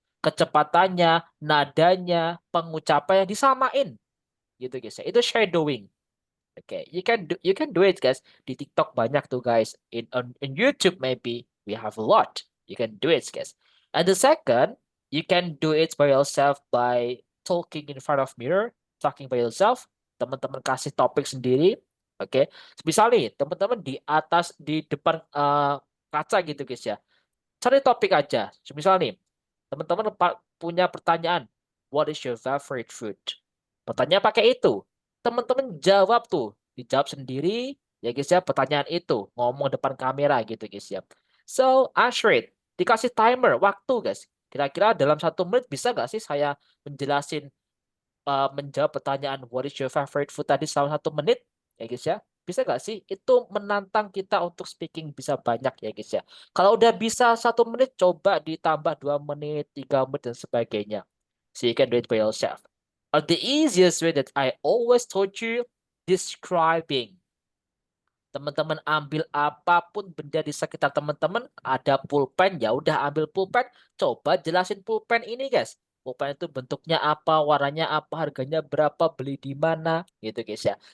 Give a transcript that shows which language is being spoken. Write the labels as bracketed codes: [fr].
[id] Kecepatannya, nadanya, pengucapannya disamain gitu guys ya. [en] Itu shadowing. Okay, you can do it guys. [id] Di TikTok banyak tuh guys. [en] In YouTube maybe we have a lot. You can do it guys. And the second, you can do it by yourself by talking in front of mirror, talking by yourself. [id] Teman-teman kasih topik sendiri. Oke, misalnya teman-teman di depan kaca gitu guys ya. Cari topik aja. Misal nih, teman-teman punya pertanyaan, [en] what is your favorite food? [id] Pertanyaan pakai itu. Teman-teman jawab tuh, dijawab sendiri ya guys ya, pertanyaan itu, ngomong depan kamera gitu guys ya. [en] So, answer it. [id] Dikasih timer, waktu guys. Kira-kira dalam 1 menit bisa nggak sih saya menjawab pertanyaan [en] what is your favorite food [id] tadi selama 1 menit? Ya guys ya, bisa nggak sih? Itu menantang kita untuk speaking bisa banyak ya guys ya. Kalau udah bisa 1 menit, coba ditambah 2 menit, 3 menit dan sebagainya. [en] So you can do it by yourself. Or the easiest way that I always told you, describing. [id] Teman-teman ambil apapun benda di sekitar teman-teman, ada pulpen, ya udah ambil pulpen, coba jelasin pulpen ini guys. Pulpen itu bentuknya apa, warnanya apa, harganya berapa, beli di mana, gitu guys ya.